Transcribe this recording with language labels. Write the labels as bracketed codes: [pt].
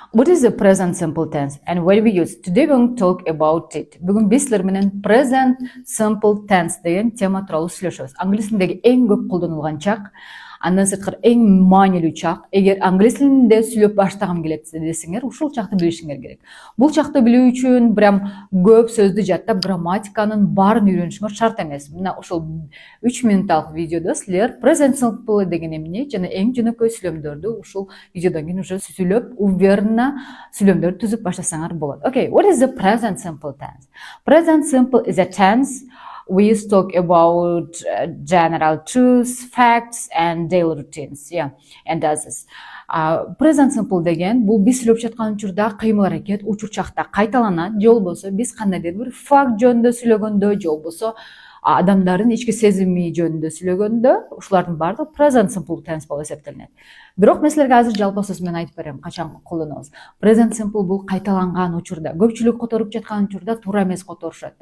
[en] What is the present simple tense and when we use? Today we will talk about it. [ky] Бүгін біз сіздер менен present simple tense деген тема туралы сүйлөшөбүз. Англис тилиндеги эң көп колдонулган чак, андан сырткары эң маанилүү чак. Эгер англис тилинде сүйлөп баштагым келет десеңер, ушул чакты билишиңер керек. Бул чакты билүү үчүн прям көп сөздү жаттап, грамматиканын баарын үйрөнүшүңөр шарт эмес. Мына ушул 3 минутталык видеодо силер present simple деген эмне жана эң жөнөкөй сүйлөмдөрдү ушул видеодон кийин уже сүйлөп, уверенно сүйлөмдөрдү түзүп баштасаңар болот. [en] Okay, what is the present simple tense? Present simple is a tense we talk about general truths, facts, and daily routines. Yeah, and does this. [ky] Present simple деген бул биз сүйлөп жаткан учурда кыймыл аракет учурчакта кайталанат, же болбосо биз кандайдыр бир факт жөнүндө сүйлөгөндө, же болбосо адамдардын ички сезими жөнүндө сүйлөгөндө ушулардын баардыгы present simple tense болуп эсептелинет. Бирок мен силерге азыр жалпы сөз менен айтып берем, качан колдонобуз. Present simple бул кайталанган учурда, көпчүлүк которуп жаткан учурда туура эмес которушат.